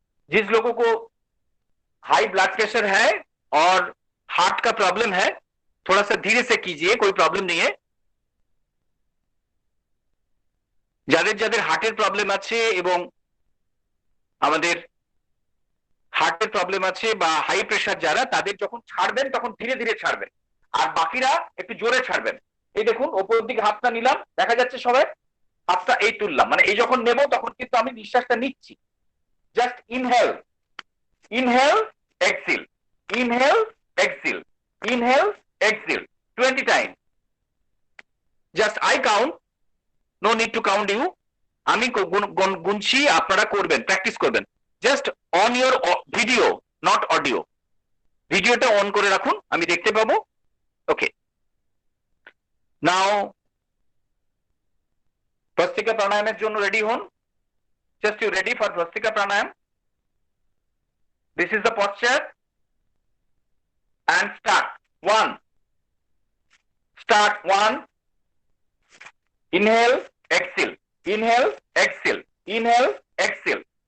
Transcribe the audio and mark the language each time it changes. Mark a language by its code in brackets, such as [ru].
[hi] जिस लोगों को हाई ब्लड प्रेशर है और हार्ट का प्रॉब्लम है, थोड़ा सा धीरे से कीजिए, कोई प्रॉब्लम नहीं है। [bn] যাদের যাদের হার্টের প্রবলেম আছে এবং আমাদের হার্টের প্রবলেম আছে বা হাই প্রেশার যারা, তাদের যখন ছাড়বেন তখন ধীরে ধীরে ছাড়বেন, আর বাকিরা একটু জোরে ছাড়বেন। এই দেখুন, ওপর দিকে হাতটা নিলাম, দেখা যাচ্ছে সবাই, হাতটা এই তুললাম, মানে এই যখন নেব তখন কিন্তু আমি নিঃশ্বাসটা নিচ্ছি। [en] Just inhale, exhale, inhale, exhale, inhale, exhale 20 time. Just I count, no need to count you. [bn] আমি গুনছি, আপনারা করবেন, প্র্যাকটিস করবেন। [en] Just on your video, not audio. [bn] ভিডিওটা অন করে রাখুন, আমি দেখতে পাবো। ওকে, নাও ভস্ত্রিকা প্রাণায়ামের জন্য রেডি হন। [en] Just you ready for Bhastrika pranayama. This is the posture and start. One. Inhale, exhale, inhale, exhale, inhale, exhale.